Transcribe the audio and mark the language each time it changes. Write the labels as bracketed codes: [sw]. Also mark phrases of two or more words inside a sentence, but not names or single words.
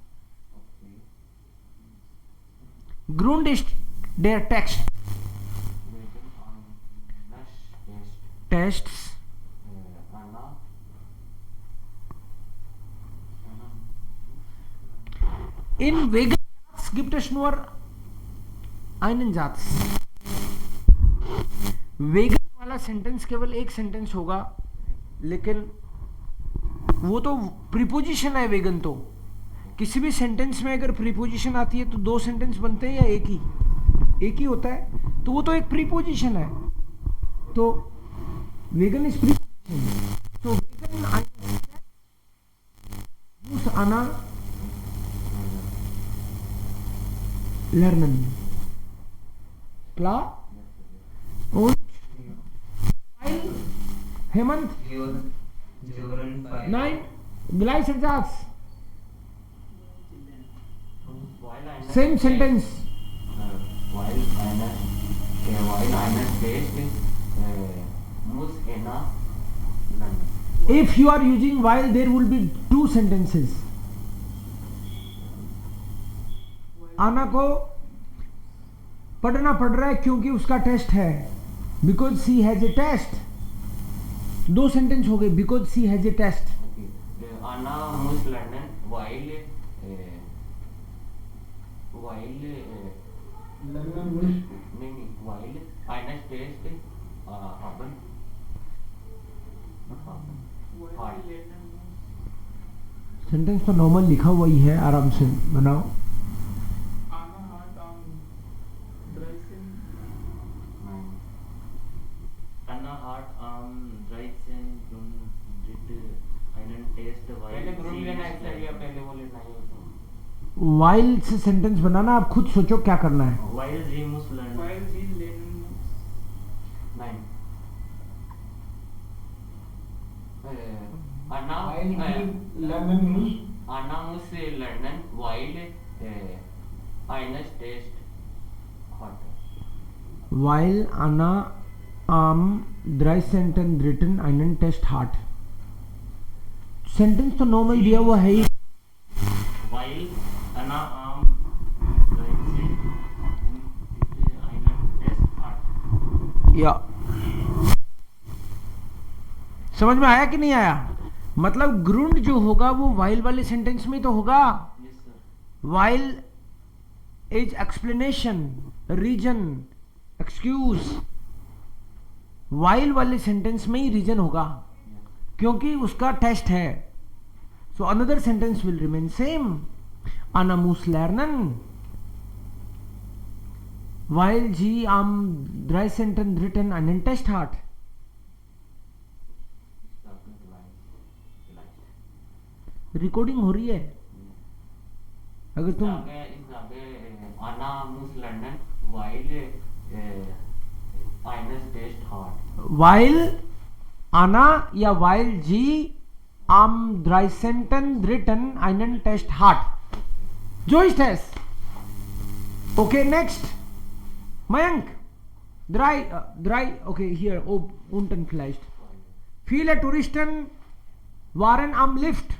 [de] Grund ist der Text. Tests. In wegen gibt es nur einen Satz. [hi] वेगन वाला सेंटेंस केवल एक सेंटेंस होगा, लेकिन वो तो प्रीपोजिशन है. वेगन तो किसी भी सेंटेंस में अगर प्रीपोजिशन आती है तो दो सेंटेंस बनते हैं या एक ही होता है, तो वो तो एक प्रीपोजिशन है. [en] तो वेगन is preposition. [de] तो wegen Anna lernen. Klar? Und weil Hemant? Nein, gleicher Satz. [en] Same sentence. [de] While einer Test muss einer lernen. [en] If you are using while, there will be two sentences. [hi] आना को पढ़ना पड़ रहा है क्योंकि उसका टेस्ट है. [en] because she has a test. [hi] दो सेंटेंस हो गए. [en] because she has a test. [de] आना muss lernen, weil einer Test haben. [hi] सेंटेंस तो नॉर्मल लिखा हुआ ही है, आराम से बनाओ. वाइल से सेंटेंस बनाना, आप खुद सोचो क्या करना है. [de] While sie muss lernen. While sie lernen muss. Nein. Anna lernen muss. Anna muss lernen, weil eines Test hat. Weil Anna am 13. einen Test hat. [hi] सेंटेंस तो नॉर्मल दिया हुआ है ही. [de] While Anna am 13. einen Test hat. [hi] या समझ में आया कि नहीं आया? मतलब ग्रुंड जो होगा वो वाइल वाले सेंटेंस में तो होगा. [en] Yes sir. weil is explanation, reason, excuse. [hi] वाइल वाले सेंटेंस में ही रीजन होगा क्योंकि उसका टेस्ट है. [en] so another sentence will remain same. [de] Anna muss lernen, weil sie am 13. einen Test hat. [hi] रिकॉर्डिंग हो रही है. अगर तुम [de] Anna muss lernen, weil eines Test hat. while Anna या while sie am 13. einen Test hat. [hi] जो इस टेस्ट. [en] okay next. [de] मयंक Drei, okay, hier, unten vielleicht. Viele Touristen waren am Lift.